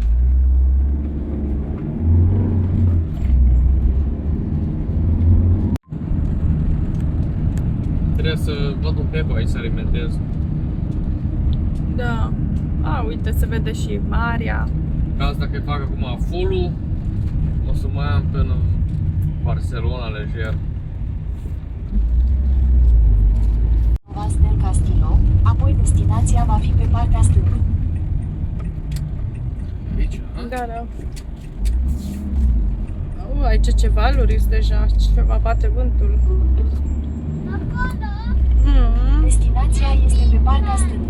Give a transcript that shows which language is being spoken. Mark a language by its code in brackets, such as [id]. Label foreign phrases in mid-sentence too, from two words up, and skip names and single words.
[ro] Trebuie să văd un pic aici să alimentez. Da. A, uite, se vede și marea. Ca asta că fac acum full-ul, o să mai am până în Barcelona lejer. Vas del Castillo, apoi destinația va fi pe partea stângă. Aici, Da, da. Aici ce valuri sunt deja, ceva bate vântul. Destinația este pe partea stângă.